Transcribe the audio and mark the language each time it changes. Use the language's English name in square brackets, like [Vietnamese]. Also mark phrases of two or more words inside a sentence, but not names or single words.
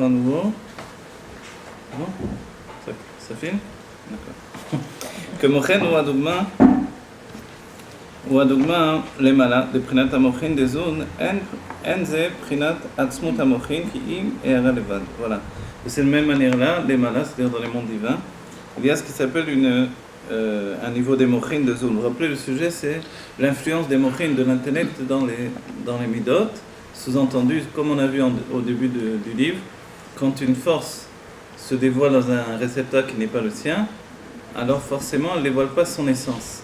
[French] à nouveau. Bon, ça filme? D'accord. [Hebrew] כמוכן הוא הדוגמה למעלה, לבחינת המוחין דזון, אין זה בחינת עצמות המוחין כי אם הערה לבד. [French] Voilà. De cette même manière-là, למעלה, c'est-à-dire dans les mondes divins, il y a ce qui s'appelle un niveau des mochines de zone. Vous vous rappelez, le sujet, c'est l'influence des mochines de l'intellect dans les midot. Sous-entendu, comme on a vu au début du livre, quand une force se dévoile dans un réceptacle qui n'est pas le sien, alors forcément, elle ne dévoile pas son essence.